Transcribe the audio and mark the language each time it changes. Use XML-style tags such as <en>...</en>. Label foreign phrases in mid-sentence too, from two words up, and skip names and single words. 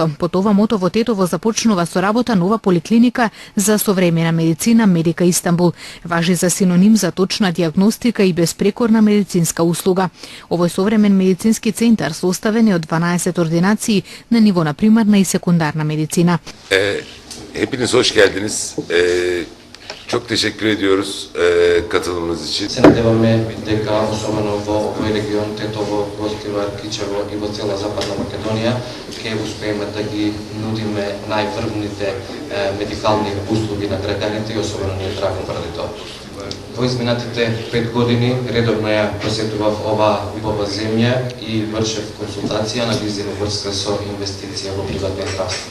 <mk>По това мото во Тетово започнува со работа нова поликлиника за современа медицина Медика Истанбул. Важи за синоним за точна дијагностика и безпрекорна медицинска услуга. Овој современ медицински центар составен е од 12 ординации на ниво на примарна и секундарна медицина.</mk> <tr>Hepiniz hoş geldiniz. Çok teşekkür ediyoruz katılımınız için.</tr> <mk>Се надеваме дека особено во овој регион, Тетово, Гостивар, Кичево и во цела Западна Македонија ќе успееме да ги нудиме најврвните медикални услуги на граѓаните и особено ни е драго поради тоа. Во изминатите 5 години редовно ја посетував ова земја и вршев консултација на визија врска со инвестиција во приватно здравство.</mk>